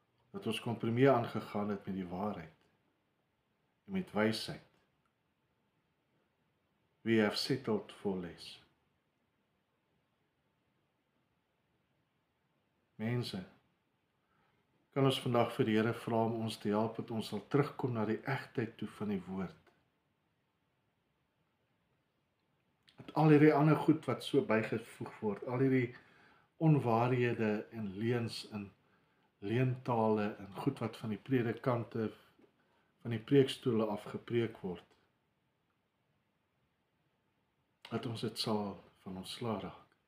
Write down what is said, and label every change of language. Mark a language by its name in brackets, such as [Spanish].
[Afrikaans] Dat ons kompromieë aangegaan het met die waarheid en met wysheid. [English] We have settled for less. [Afrikaans] Mense, kan ons vandag vir die Here vra om ons te help dat ons sal terugkom na die egtheid toe van die woord. Dat al hierdie ander goed wat so bygevoeg word, al hierdie onwaarhede en leuns en leentale en goed wat van die predikante, van die preekstoele afgepreek word, dat ons dit sal van ontslaa raak.